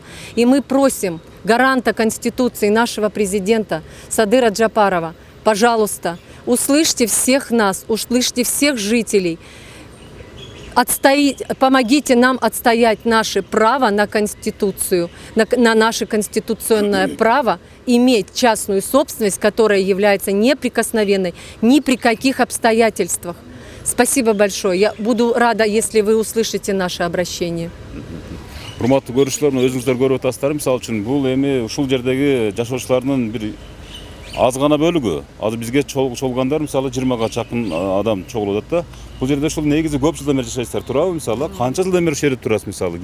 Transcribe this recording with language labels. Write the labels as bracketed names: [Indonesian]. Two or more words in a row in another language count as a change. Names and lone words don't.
[Russian] И мы просим гаранта Конституции, нашего президента Садыра Джапарова, пожалуйста, услышьте всех нас, услышьте всех жителей, помогите нам отстоять наше право на Конституцию, на наше конституционное право иметь частную собственность, которая является неприкосновенной ни при каких обстоятельствах. Спасибо большое. Я буду рада, если вы услышите наше обращение. [Kyrgyz] Урматтуу көрүүчүлөр, өзүңүздөр көрүп атасыздар. Мисалы үчүн бул эми ушул жердеги жашоочулардын бир аз гана бөлүгү. Азыр бизге чогулгандар мисалы 20га чакын адам чогулуп атат да. Бул жерде ушул негизи көп жылдан бери жашайсыздар, туурабы? Мисалы канча жылдан бери ушул жерде турасыз мисалы?